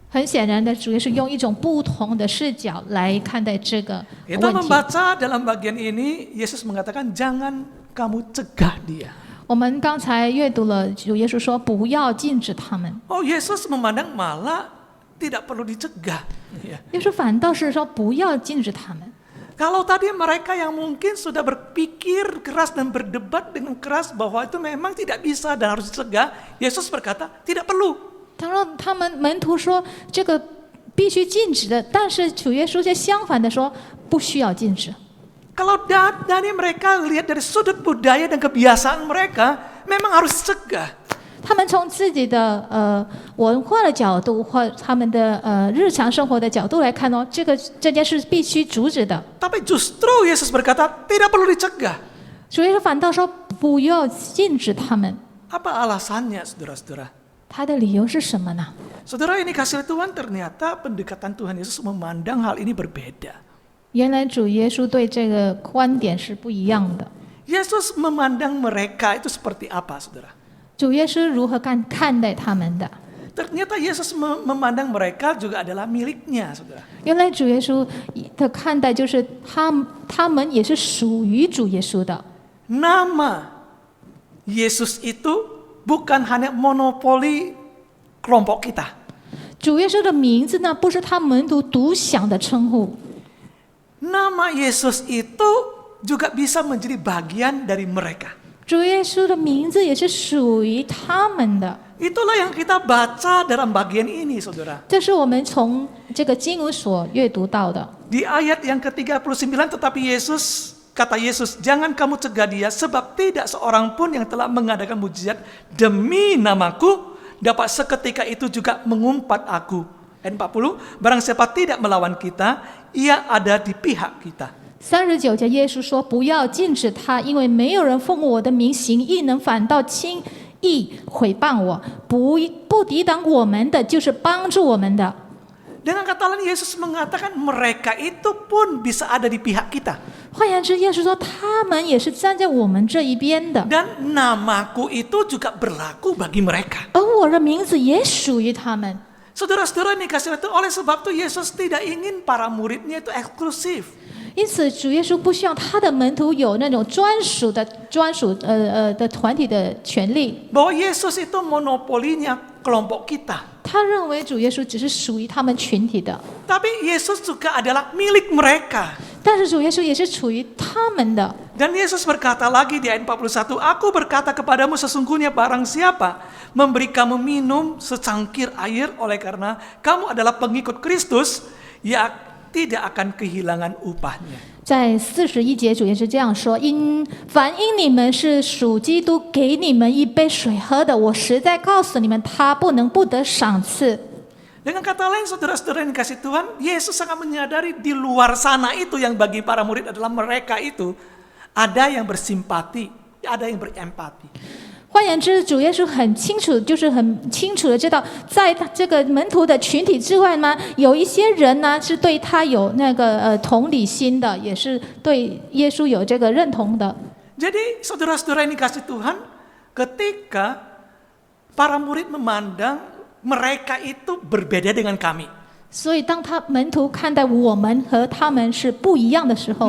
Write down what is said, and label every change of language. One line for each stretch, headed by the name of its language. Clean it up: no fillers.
Chinese: 很显然的，主耶稣用一种不同的视角来看待这个
Indonesian: Kita
Chinese: 问题。
Indonesian: membaca dalam bagian ini, Yesus mengatakan jangan kamu cegah dia.
Chinese: 我们刚才阅读了主耶稣说不要禁止他们，
Indonesian: Oh, Yesus memandang malah tidak perlu dicegah. Ya.
Chinese: 耶稣反倒是说不要禁止他们。
Indonesian: Kalau tadi mereka yang mungkin sudah berpikir keras dan berdebat dengan keras bahwa itu memang tidak bisa dan harus dicegah, Yesus berkata tidak perlu.
Chinese: 他说他们门徒说这个必须禁止的，但是主耶稣却相反的说不需要禁止。
Indonesian: Kalau dari mereka lihat dari sudut budaya dan kebiasaan mereka, memang harus dicegah.
Chinese: 他们从自己的文化的角度或他们的日常生活的角度来看哦，这件事必须阻止的。
Indonesian: Tapi justru Yesus berkata tidak perlu dicegah.
Chinese: 主耶稣反倒说不要禁止他们。
Indonesian: Apa alasannya, saudara-saudara?
Chinese: 他的理由是什么呢？
Indonesian: Saudara, ini kasih Tuhan, ternyata pendekatan Tuhan Yesus memandang hal ini berbeda.
Chinese: 原来主耶稣对这个观点是不一样的。
Indonesian: Yesus memandang mereka itu seperti apa, saudara?
Chinese: 主耶稣如何看待他们的？
Indonesian: Ternyata Yesus memandang mereka juga adalah miliknya, saudara.
Chinese: 原来主耶稣的看待就是他们也是属于主耶稣的。
Indonesian: Nama Yesus itu bukan hanya monopoli kelompok kita.
Chinese: 主耶稣的名字呢，不是他门徒独享的称呼。
Indonesian: Nama Yesus itu juga bisa menjadi bagian dari mereka.
Chinese: 主耶稣的名字也是属于他们的。
Indonesian: Itulah yang kita baca dalam bagian ini, saudara.
Chinese: 这是我们从这个经文所阅读到的。
Indonesian: Di ayat yang ke-39, tetapi kata Yesus, jangan kamu cegah dia, sebab tidak seorang pun yang telah mengadakan mujizat demi namaku dapat seketika itu juga mengumpat aku. Ayat 40, barang siapa tidak melawan kita, ia ada di pihak kita.
Chinese: 39节，耶稣说：“不要禁止他，因为没有人奉我的名行异能，反倒轻易毁谤我。不抵挡我们的，就是帮助我们的。”
Indonesian: Dengan kata lain, Yesus mengatakan mereka itu pun bisa ada di pihak kita.
Chinese: 换言之，耶稣说他们也是站在我们这一边的，
Indonesian: Dan namaku itu juga berlaku bagi mereka.
Chinese: 而我的名字也属于他们。
Indonesian: Saudara-saudara ini kasih itu oleh sebab itu Yesus tidak ingin para muridnya itu eksklusif.
Chinese: 因此，主耶稣不希望他的门徒有那种专属的团体的权利。
Indonesian: Bahwa Yesus itu monopolinya kelompok kita.
Chinese: 他认为主耶稣只是属于他们群体的，
Indonesian: Tapi Yesus juga adalah milik mereka.
Chinese: 但是主耶稣也是属于他们的。
Indonesian: Dan Yesus berkata lagi di ayat 41, Aku berkata kepadamu sesungguhnya barang siapa memberi kamu minum secangkir air oleh karena kamu adalah pengikut Kristus, ya tidak akan kehilangan upahnya.
Chinese: 在41节，主耶稣这样说：凡因你们是属基督，给你们一杯水喝的，我实在告诉你们，他不能不得赏赐。
Indonesian: Dengan kata lain, saudara-saudara yang dikasih Tuhan, Yesus sangat menyadari di luar sana itu yang bagi para murid adalah mereka itu ada yang bersimpati, ada yang berempati.
Chinese: 换言之，主耶稣很清楚，就是很清楚的知道，在他这个门徒的群体之外呢，有一些人呢是对他有那个同理心的，也是对耶稣有这个认同的。
Indonesian: Jadi saudara-saudara yang dikasih Tuhan, ketika para murid memandang mereka itu berbeda dengan kami.
Chinese: 所以，当门徒看待我们和他们是不一样的时候，